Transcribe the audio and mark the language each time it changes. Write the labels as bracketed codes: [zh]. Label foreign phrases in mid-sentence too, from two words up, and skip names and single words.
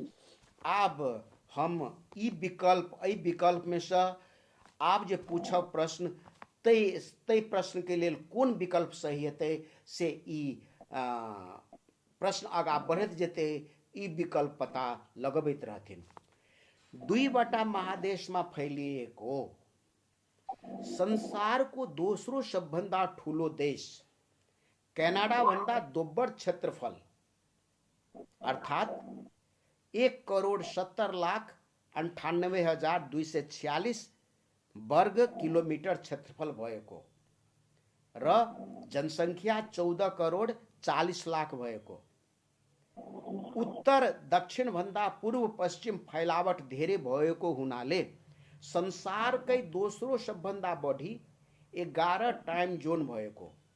[mai] आब हम ई विकल्प में से आब जे पूछब प्रश्न तै प्रश्न के लेल कोन विकल्प सही हेतै से ई प्रश्न आगा बढ़त जेतै, ई विकल्प पता लगबैत रहथिन। [ne] दुईवटा महादेश में फैलिएको संसार को दोस्रो सबभन्दा ठूलो देश कनाडा भन्दा दोब्बर क्षेत्रफल अर्थात 1,70,98,246 वर्ग किलोमीटर क्षेत्रफल भएको र जनसंख्या 14,40,00,000 भएको, उत्तर दक्षिण भन्दा पूर्व पश्चिम फैलावट धेरै भएको हुनाले संसारकै दोस्रो सबभन्दा बढी 11 [en] time zone [ne] भएको,